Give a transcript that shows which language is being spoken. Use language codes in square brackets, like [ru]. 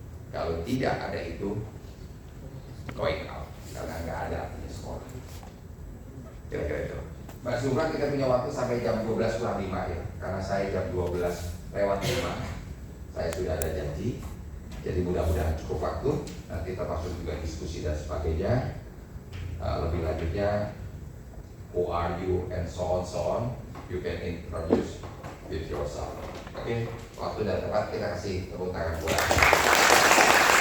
[id] Kalau tidak ada itu, [en] going out, [id] karena nggak ada artinya sekolah. Kira-kira itu. Mbak Zulfa, kita punya waktu sampai jam 12:05 ya, karena saya jam 12:05 saya sudah ada janji. Jadi mudah-mudahan cukup waktu. Nanti termasuk juga diskusi dan sebagainya. Lebih lanjutnya, [en] who are you and so on, you can introduce with yourself. [id] Oke, waktu dan tempat kita kasih tepuk tangan buat.